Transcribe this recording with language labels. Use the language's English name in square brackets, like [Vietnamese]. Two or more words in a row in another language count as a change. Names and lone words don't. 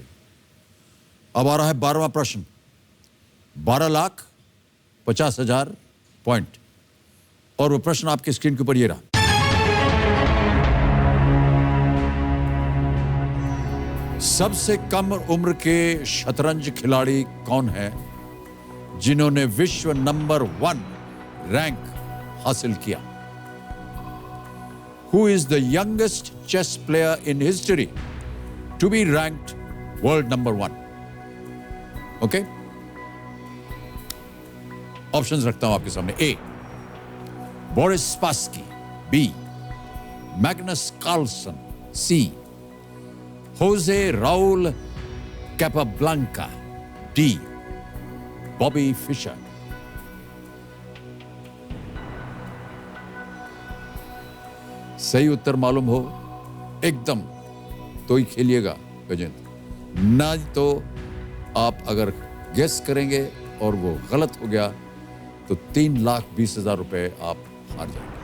[Hindi] अब आ रहा है 12वां प्रश्न, 12,50,000 पॉइंट, और वो प्रश्न आपके स्क्रीन के ऊपर ये रहा। सबसे कम उम्र के शतरंज खिलाड़ी कौन है जिन्होंने विश्व नंबर 1 रैंक हासिल किया? [English] Who is the youngest chess player in history to be ranked world number 1? [Hindi] Okay? Options रखता हूं आपके सामने। A. Boris Spassky. B. Magnus Carlsen. C. Jose Raul Capablanca. D. Bobby Fischer. सही उत्तर मालूम हो एकदम तो ही खेलिएगा गजेंद्र, ना तो आप अगर गेस करेंगे और वो गलत हो गया तो 3,20,000 रुपए आप हार जाएंगे।